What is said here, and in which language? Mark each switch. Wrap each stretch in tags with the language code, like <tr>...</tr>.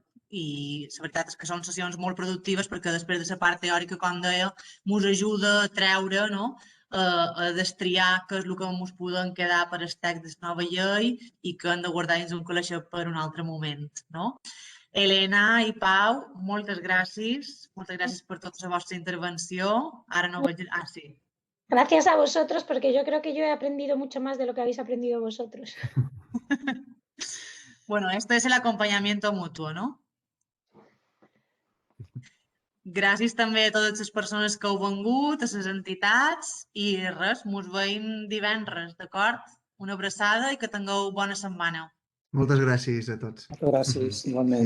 <ca>I la veritat és que són sessions molt productives perquè després de la part teòrica, com deia, ens ajuda a treure, no? A destriar què és el que ens poden quedar per el text de la nova llei i que hem de guardar-nos un calaix per un altre moment. No? Elena i Pau, moltes gràcies per tota la vostra intervenció. Ara no veig... Ah, sí.</ca> <es>Gracias a vosotros, porque yo creo que yo he aprendido mucho más de lo que habéis aprendido vosotros. Bueno, esto es el acompañamiento mutuo, ¿no?</es> <ca>Gràcies també a totes les persones que heu vengut, a les entitats i res, ens veiem divendres, d'acord? Una abraçada i que tingueu bona setmana. Moltes gràcies a tots. Moltes gràcies, igualment.</ca>